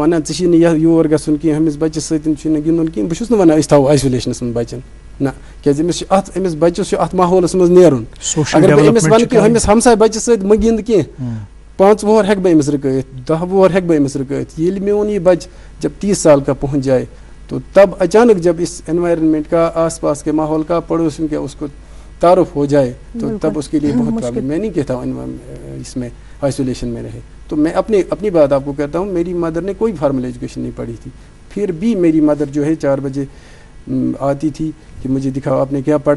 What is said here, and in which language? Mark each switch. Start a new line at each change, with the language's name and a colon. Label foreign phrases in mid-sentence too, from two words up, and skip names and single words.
Kashmiri: نہ ژٕ چھی نہٕ یور گژھُن کینٛہہ, ہُمِس بچس سۭتۍ چھُے نہٕ گِنٛدُن کینٛہہ. بہٕ چھُس نہٕ ونان أسۍ تھاوو آیسولیشنس منٛز بچن, نہ, کیازِ أمِس بچس چھُ اتھ ماحولس منٛز نیرُن. اگر بہٕ أمِس ونہٕ کہِ ہُمِس ہمساے بچس سۭتۍ مہٕ گِنٛد کینٛہہ, 5 وُہر ہیٚکہٕ بہٕ أمِس رُکٲیِتھ, 10 وُہر ہیٚکہٕ بہٕ أمِس رُکٲیِتھ. ییٚلہِ میون
Urdu: یہ بچہ جب 30 سال کا پہنچ جائے تو تب اچانک جب اس انوائرمنٹ کا, آس پاس کے ماحول کا, پڑوسیوں کا اس کو تعارف ہو جائے تو تب اس کے لیے بہت پرابلم. میں نہیں کہتا ہوں اس میں آئسولیشن میں رہے. تو میں اپنی بات آپ کو کہتا ہوں, میری مدر نے کوئی
English: formal education
Urdu: نہیں پڑھی تھی, پھر بھی میری مدر جو ہے 4 بجے آتی تھی کہ مجھے دکھاؤ آپ نے کیا پڑھا.